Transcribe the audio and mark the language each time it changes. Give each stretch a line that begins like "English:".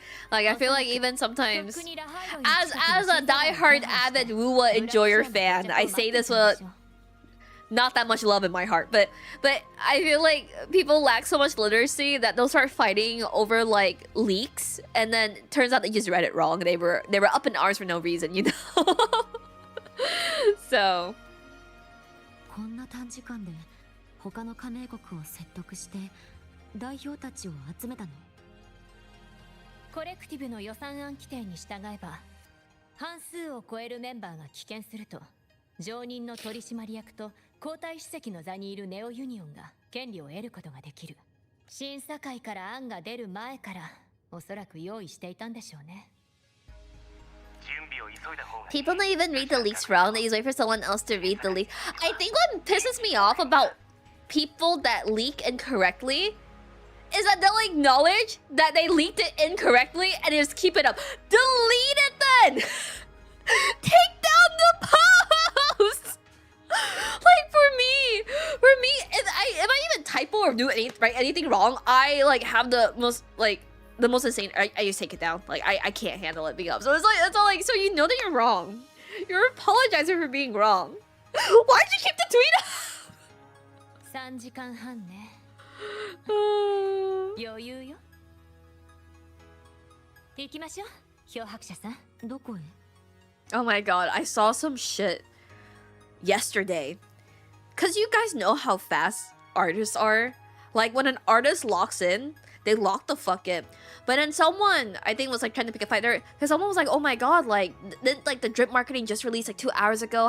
English: Like, I feel like even sometimes, as a diehard avid Wuwa enjoyer fan, I say this with not that much love in my heart, but I feel like people lack so much literacy that they'll start fighting over like leaks, and then it turns out they just read it wrong. They were up in arms for no reason, you know. So.
Japanese: 他の加盟国を説得して代表たちを集めたの。コレクティブの予算案規定に従えば、半数を超えるメンバーが棄権すると、常任の取締役と皇太子席の座にいるネオユニオンが権利を得ることができる。審査会から案が出る前からおそらく用意していたんでしょうね。
English: People don't even read the leaks wrong. They just wait for someone else to read the leak. I think what pisses me off about people that leak incorrectly is that they'll acknowledge that they leaked it incorrectly and just keep it up. Delete it then! Take down the post! Like for me, if I even typo or do write anything wrong, I like have the most insane. I just take it down. Like I can't handle it being up. So it's all like, so you know that you're wrong. You're apologizing for being wrong. Why'd you keep the tweet up?
Japanese: 3時間半ね。余裕よ。行きましょう、漂白者さん。どこへ？
English: Oh my god, I saw some shit yesterday. Cause you guys know how fast artists are. Like when an artist locks in, they lock the fuck in. But then someone, I think, was like trying to pick a fight there, because someone was like, "Oh my god, like the drip marketing just released like 2 hours ago.